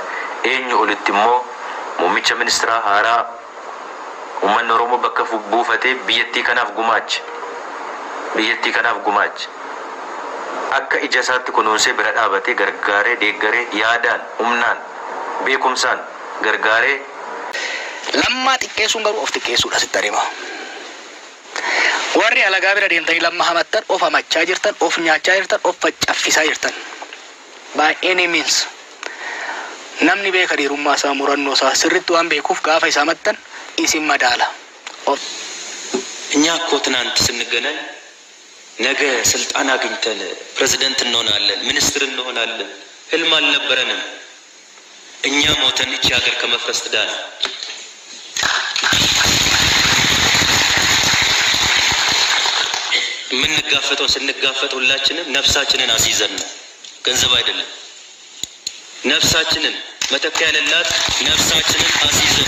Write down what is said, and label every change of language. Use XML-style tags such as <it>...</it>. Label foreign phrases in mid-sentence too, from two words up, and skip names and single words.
<om>Eenyu olitti immoo muummicha ministeera haaraa ummanni Oromoo bakka buufatee biyyattii kanaaf gumaache akka ija isaatti kunuunsee bira dhaabatee gargaaree deeggaree yaadaan humnaan beekumsaan gargaaree lammaa xiqqeessuun garuu of xiqqeessuudha sitti adeema. Warri alagaa bira deemtanii lamma hamattan of hamachaa jirtan of nyaachaa jirtan of faccaffisaa jirtan.</om> <en>By any means</en> <om>namni beeka dhiirummaa isaa murannoo isaa sirriitti waan beekuuf gaafa isaa mattan isin madaala.</om> <am>እኛ እኮ ትናንት ስንገናኝ ነገ ስልጣን አግኝተን ፕሬዝዳንት እንሆናለን ሚኒስትር እንሆናለን ህልም አልነበረንም። እኛ ሞተን እቺ ሀገር ከመፍረስ ትዳን። የምንጋፈጠው ስንጋፈጥ ሁላችንም ነፍሳችንን አስይዘን ነው፣ ገንዘብ አይደለም። ነፍሳችንን መተኪያ ያለላት ነፍሳችንን አስይዘን</am>